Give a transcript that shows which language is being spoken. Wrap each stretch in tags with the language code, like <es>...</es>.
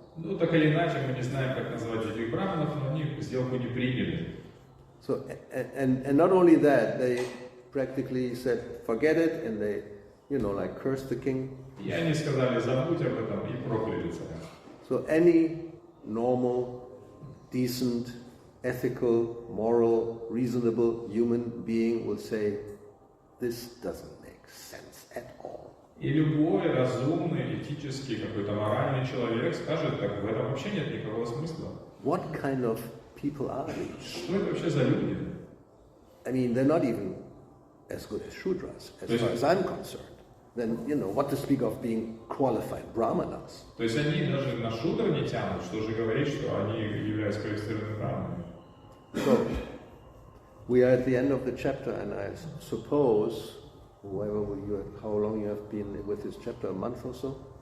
<ru>Ну, так или иначе, мы не знаем, как назвать этих браманов, но они сделку не приняли.</ru> <en>So, and not only that, they practically said, forget it, and they, like cursed the king.</en> <ru>И они сказали, забудь об этом, и прокляли царя.</ru> <en>So any normal, decent, ethical, moral, reasonable human being will say, this doesn't make sense at all.</en> <ru>И любой разумный, этический, какой-то моральный человек скажет, так в этом вообще нет никакого смысла.</ru> <en>What kind of people are these?</en> <ru>Что это вообще за люди?</ru> <en>I mean, they're not even as good as Shudras, as far as I'm concerned. Then, what to speak of being qualified brahmanas.</en> <ru>То есть они даже на шудр не тянут, что же говорить, что они являются квалифицированными браманами.</ru> <en>So, we are at the end of the chapter, and I suppose, how long you have been with this chapter, a month or so?</en>